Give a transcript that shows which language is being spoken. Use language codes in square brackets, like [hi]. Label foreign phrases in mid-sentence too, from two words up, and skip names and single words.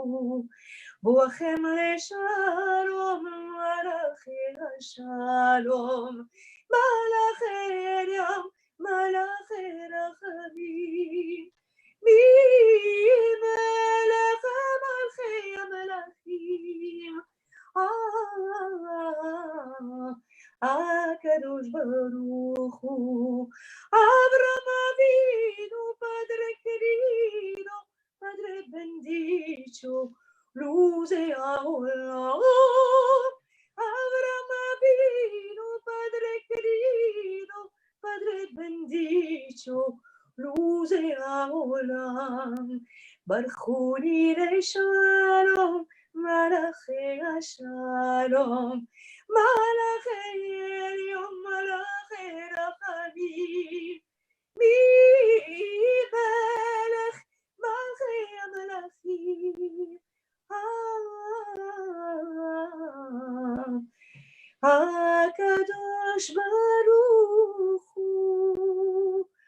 [he] בואכם לשלום, מלאכי השלום, מלאכי עליון, מלאכי רחמים, ממלך, מלכי המלכים, הקדוש ברוך הוא. אברהם אבינו, [es] Padre querido, Padre bendito, luz de ahora. [he] אברהם אבינו, [es] Padre querido, Padre bendito, luz de ahora. [he] ברכוני לשלום, מלאכי השלום, מלאכי עליון, מלאכי רחמים, מי מלך מלכי המלאכים, הקדוש ברוך הוא,